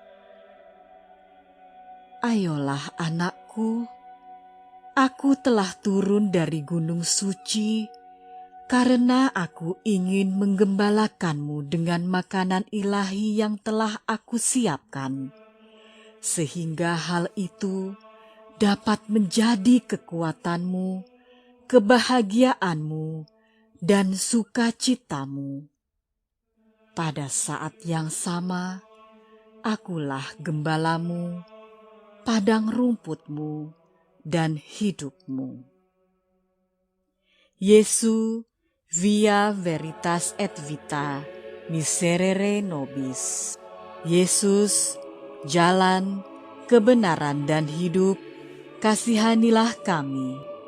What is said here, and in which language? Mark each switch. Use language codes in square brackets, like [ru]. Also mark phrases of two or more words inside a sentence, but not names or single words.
[id] Ayolah anakku, aku telah turun dari gunung suci karena aku ingin menggembalakanmu dengan makanan ilahi yang telah aku siapkan, sehingga hal itu dapat menjadi kekuatanmu, kebahagiaanmu, dan sukacitamu. Pada saat yang sama, akulah gembalamu, padang rumputmu, dan hidupmu. [la] Yesu, via veritas et vita, miserere nobis. [id] Yesus, jalan, kebenaran, dan hidup, kasihanilah kami.